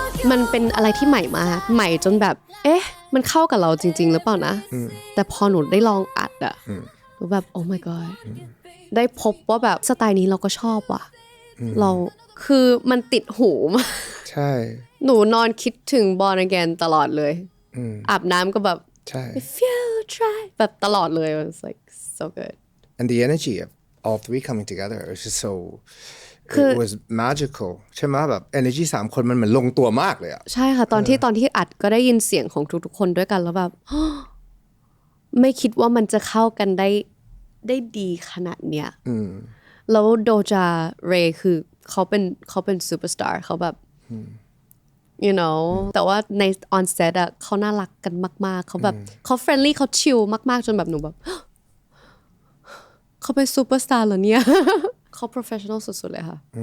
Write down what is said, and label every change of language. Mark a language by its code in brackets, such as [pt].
[th] มันเป็นอะไรที่ใหม่มากใหม่จนแบบมันเข้ากับเราจริงๆหรือเปล่านะแต่พอหนูได้ลองอัดอะหนูแบบ oh my god ได้พบว่าแบบสไตล์นี้เราก็ชอบว่ะเราคือมันติดหูมาก ใช่ หนูนอนคิดถึง Born Again ตลอดเลยอาบน้ำก็แบบ ใช่ [en] if you try [th] แบบตลอดเลย [en] it's like so good and the energy of all three coming together is just so it was magical [th] ใช่ไหมแบบ energy 3 คนมันเหมือนลงตัวมากเลยอะ ใช่ค่ะตอนที่อัดก็ได้ยินเสียงของทุกๆคนด้วยกันแล้วแบบไม่คิดว่ามันจะเข้ากันได้ดีขนาดเนี้ยแล้วโดจาเรย์คือเขาเป็นซูเปอร์สตาร์เขาแบบyou know แต่ว่าใน on set อะเขาน่ารักกันมากๆเขาแบบเขาเฟรนลี่เขาชิลมากๆจนแบบหนูแบบเขาเป็นซูเปอร์สตาร์เหรอเนี่ยเขา professional สุดๆเลยค่ะ